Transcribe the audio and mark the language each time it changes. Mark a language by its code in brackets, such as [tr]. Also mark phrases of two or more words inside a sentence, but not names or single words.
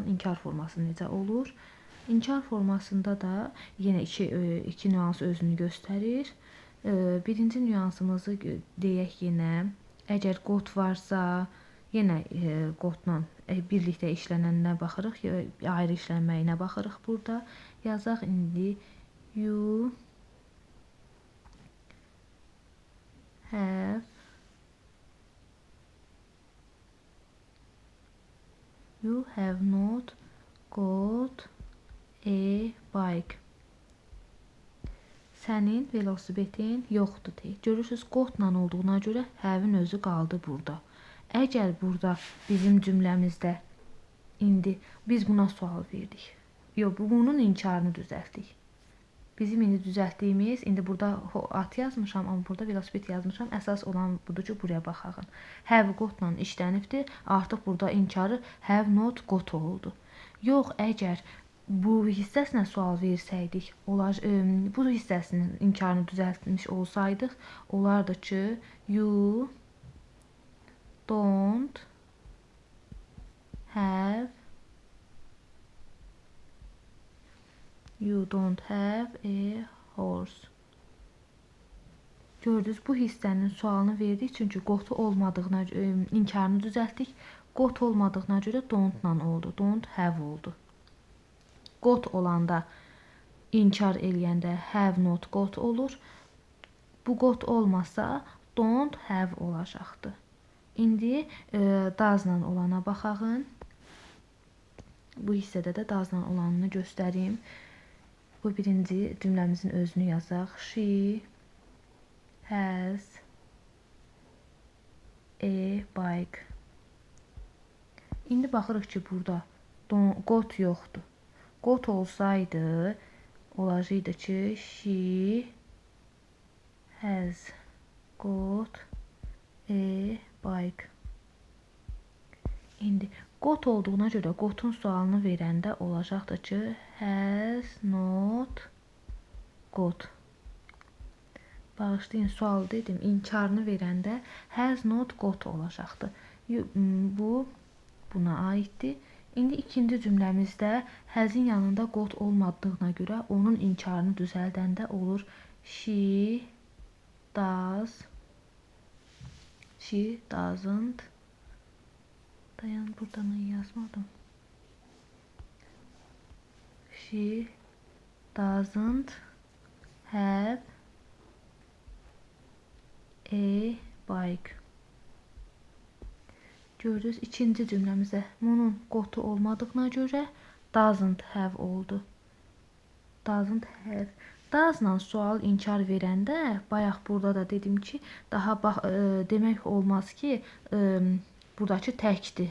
[az] İnkar forması necə olur? İnkar formasında da yenə iki nüans özünü göstərir. Birinci nüansımızı deyək yenə. Əgər got varsa, yenə qotla birlikdə işlənənə baxırıq, ayrı işlənməyinə baxırıq burada. Yazaq indi [en] you have not got a bike. [az] Sənin velosipedin yoxdur deyir. Görürsünüz, qotla olduğuna görə have-in özü qaldı burada. Əgər burada bizim cümləmizdə indi biz buna sual verdik. Yox, bunun inkarını düzəltdik. Bizim indi düzəltdiyimiz, indi burada at yazmışam, amma burada velosiped yazmışam. Əsas olan budur ki, buraya baxaq. [en] Have got- [az] la işlənibdir. Artıq burada inkarı [en] have not got [az] oldu. Yox, əgər bu hissəsinə sual versəydik, bu hissəsinin inkarını düzəltmiş olsaydıq, olardı ki, [en] you don't have a horse. [az] Gördünüz, bu hissənin sualını verdik, çünki qotu olmadığına inkarını düzəltdik. Qot olmadığına görə don't-la oldu. [en] Don't have [az] oldu. Got olanda inkar eləyəndə [en] have not got [az] olur. Bu got olmasa [en] don't have [az] olacaqdı. İndi does-la olana baxağın. Bu hissədə də does-la olanını göstərim. Bu birinci cümləmizin özünü yazaq. [en] She has a bike. [az] İndi baxırıq ki, burada Got yoxdur. Got olsaydı olacaqdı ki [en] she has got a bike. [az] İndi got olduğuna görə gotun sualını verəndə olacaqdı ki [en] has not got. [az] Bağışlayın, sual dedim. İnkarını verəndə [en] has not got [az] olacaqdı. Bu buna aiddir. İndi ikinci cümləmizdə has'in yanında got olmadığına görə onun inkarını düzəldəndə olur [en] she doesn't. [az] Dayan, burada mən yazmadım. [en] She doesn't have a bike. [az] Gördünüz, ikinci cümləmizdə bunun qotu olmadığına görə [en] doesn't have [az] oldu. [en] Doesn't have. [az] Does'la sual inkar verəndə, bayaq burada da dedim ki, daha demək olmaz ki, buradakı təkdir.